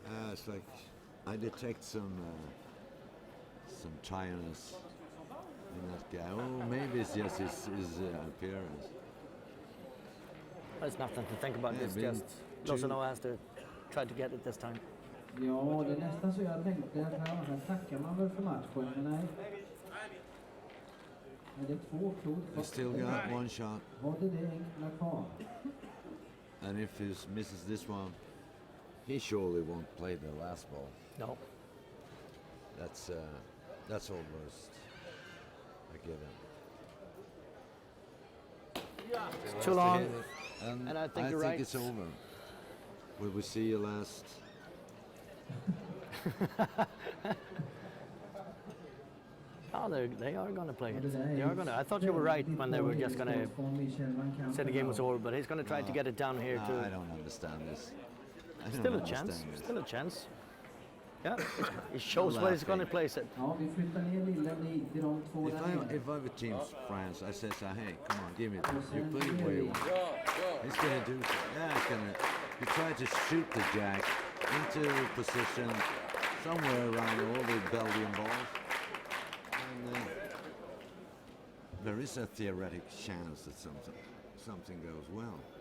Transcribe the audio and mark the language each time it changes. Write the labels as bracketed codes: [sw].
[en] It's like I detect some tiredness in that guy. Oh, maybe it's just his appearance. There's nothing to think about. Yeah, It's been just two- Lozano has to try to get it this time. [sv] Ja, det är nästan så jag tänkte att här tackar man väl för matchen, men nej. Men det är 2 klot. [en] He still got 1 shot, [sv] Har det enkla kvar? [en] and if he misses this one, he surely won't play the last ball. No. That's almost a given. It's too long. And I think you're right. it's over. Will we see you last? Oh, they are going to play it. They are going to. I thought you were right when they were just going to say the game was over, but he's going to try to get it down here too. I don't understand this. Still a chance. Still a chance. Yeah, it shows where he's going to place it. [sv] Ja, vi flyttar ner lilla Lee till de två där. [en] If I were Team France, I say, hey, come on, give me this. You put it where you want. He's going to do. Yeah, he's going to. You try to shoot the jack into position somewhere around all the Belgian balls. And there is a theoretic chance that something goes well.